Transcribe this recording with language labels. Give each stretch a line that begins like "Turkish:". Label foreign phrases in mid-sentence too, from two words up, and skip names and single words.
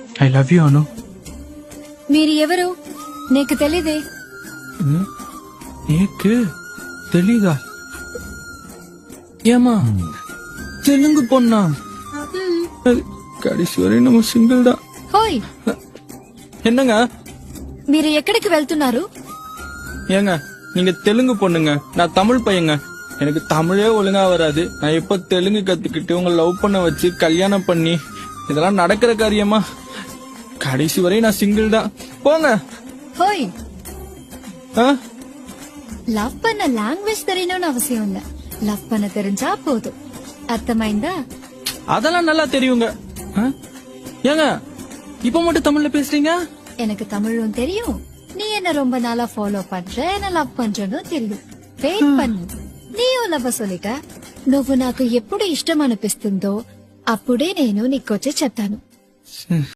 English: I love you అను.
Telugu: మీరు ఎవరు నీకు తెలీదే? నీకు తెలీదా?
Tamil: ஏமா தெலுங்கு பொண்ணா? கடைசி வரை நம்ம சிங்கிள் தான். ஹோய், என்னங்க
Telugu: మీరు ఎక్కడికి వెళ్తున్నారు?
Tamil: ஏங்க நீங்க தெலுங்கு பொண்ணுங்க, நான் தமிழ் பையங்க. எனக்கு தமிழே ஒழுங்கா வராது. நான் எப்ப தெலுங்கு கத்துக்கிட்டு உங்க லவ் பண்ண வச்சு கல்யாணம் பண்ணி இதெல்லாம் நடக்கிற காரியமா? கடைசி வரை நான் சிங்கிள் தான். போங்க. ஹோய், ஆ? லவ் பண்ண லாங்குவேஜ் தெரியணும்னு அவசியம் இல்ல. லவ் பண்ண தெரிஞ்சா போதும். அர்த்தமாய்ந்தா? அதெல்லாம் நல்லா தெரியுங்க. ஆ? ஏங்க இப்ப மட்டும் தமிழ்ல பேசுறீங்க? எனக்கு தமிழும் தெரியும். நீ என்ன ரொம்ப நாளா ஃபாலோ பண்ற, என்ன லவ் பண்றன்னு தெரியும்.
Telugu: వెయిట్ பண்ணு. నీవు లవ్ సొలిట. నువ్వు నాకు ఎప్పుడు ఇష్టం అనిపిస్తుందో అప్పుడే నేను నీకొచ్చి చెప్తాను.